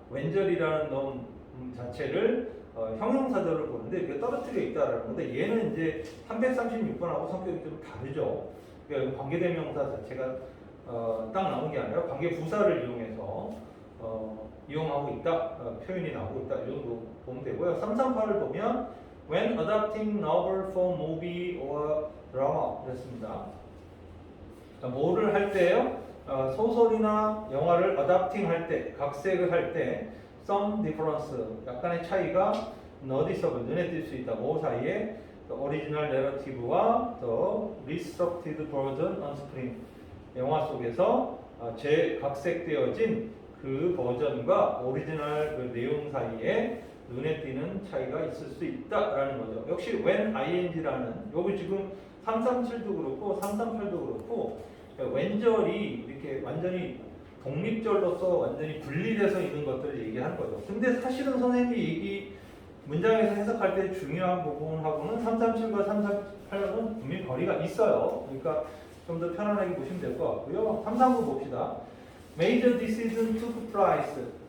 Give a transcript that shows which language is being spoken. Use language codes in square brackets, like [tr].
[ko] 웬절이라는 놈 자체를 형용사절을 보는데 이게 떨어뜨려 있다라는 건데 얘는 이제 336번하고 성격이 좀 다르죠. 그러니까 관계대명사 자체가 딱 나온 게 아니라 관계부사를 이용해서 이용하고 있다, 표현이 나오고 있다 이 정도 보면 되고요. 338을 보면 [en] when adapting novel for movie or drama [ko] 그랬습니다. 뭐를 할 때요? 소설이나 영화를 adapting 할 때, 각색을 할 때 [en] some difference, [ko] 약간의 차이가 noticeable, 눈에 띌 수 있다. 뭐 사이에 [en] the original narrative [ko] 와 [en] the restructured version on screen [ko] 영화 속에서 재각색되어진 그 버전과 오리지널 그 내용 사이에 눈에 띄는 차이가 있을 수 있다라는 거죠. 역시 when ing라는 요거 지금 337도 그렇고 338도 그렇고 웬절이 이렇게 완전히 독립절로서 완전히 분리돼서 있는 것들을 얘기하는 거죠. 근데 사실은 선생님이 이 문장에서 해석할 때 중요한 부분하고는 337과 338은 분명히 거리가 있어요. 그러니까 좀 더 편안하게 보시면 될 것 같고요. 339 봅시다. [en] Major decision took place.